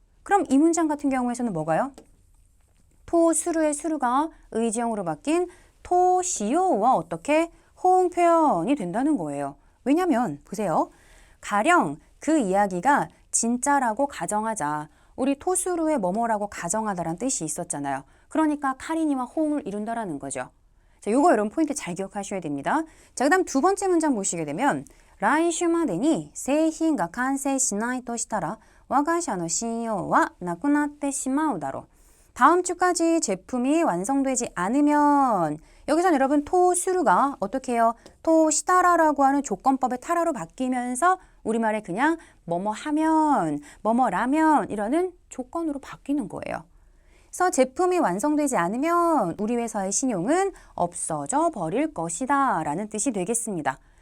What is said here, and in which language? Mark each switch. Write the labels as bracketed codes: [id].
[ko] 그럼 이 문장 같은 경우에서는 뭐가요? 토수루의 수루가 의지형으로 바뀐 토시오와 어떻게 호응 표현이 된다는 거예요. 왜냐면 보세요. 가령 그 이야기가 진짜라고 가정하자. 우리 토수루의 뭐뭐라고 가정하다라는 뜻이 있었잖아요. 그러니까 카리니와 호응을 이룬다라는 거죠. 자, 요거 여러분 포인트 잘 기억하셔야 됩니다. 자, 그다음 두 번째 문장 보시게 되면 [ja] 来週までに製品が完成しないとしたら我が社の信用はなくなってしまうだろう. [ko] 다음 주까지 제품이 완성되지 않으면 여기서 여러분 토수루가 어떻게 해요? 토시다라라고 하는 조건법의 타라로 바뀌면서 우리말에 그냥 뭐뭐 하면, 뭐뭐라면 이라는 조건으로 바뀌는 거예요. 그래서 제품이 완성되지 않으면 우리 회사의 신용은 없어져 버릴 것이다 라는 뜻이 되겠습니다.